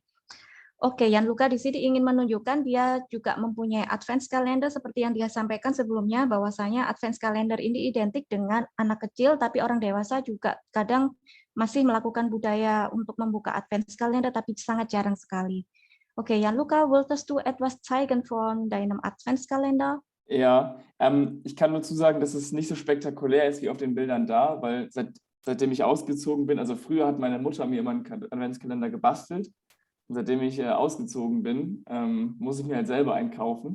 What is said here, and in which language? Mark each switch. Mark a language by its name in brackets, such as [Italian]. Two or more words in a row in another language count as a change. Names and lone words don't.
[Indonesian] Oke, Jan-Luca di sini ingin menunjukkan dia juga mempunyai Adventskalender seperti yang dia sampaikan sebelumnya, bahwasanya Adventskalender ini identik dengan anak kecil, tapi orang dewasa juga kadang masih melakukan budaya untuk membuka Adventskalender, tapi sangat jarang sekali. Oke, [German] Jan-Luca, wolltest du etwas zeigen von deinem Adventskalender? Ja, ich kann nur sagen, dass es nicht so spektakulär ist wie auf den Bildern da, weil seitdem ich ausgezogen bin, also früher hat meine Mutter mir immer einen Adventskalender gebastelt. Und seitdem ich ausgezogen bin, muss ich mir halt selber einkaufen.